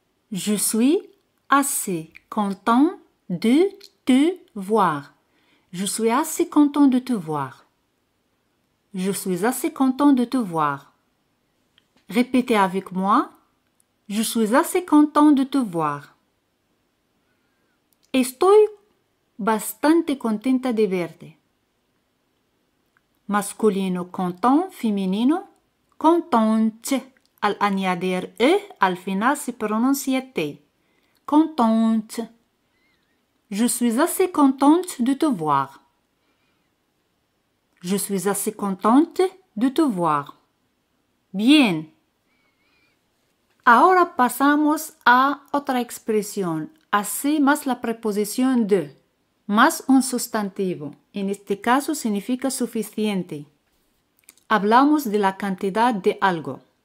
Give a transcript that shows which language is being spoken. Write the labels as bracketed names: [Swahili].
[French] Je suis assez content de te voir. Je suis assez content de te voir. Je suis assez content de te voir. Répétez avec moi. Je suis assez content de te voir. [Spanish] Estoy bastante contenta de verte. Masculino content, femenino contente. Al añadir al final se pronuncia T. [French] Contente. Je suis assez contente de te voir. Je suis assez contente de te voir. [Spanish] Bien. Ahora pasamos a otra expresión. Assez más la preposición de, más un sustantivo. En este caso significa suficiente. Hablamos de la cantidad de algo.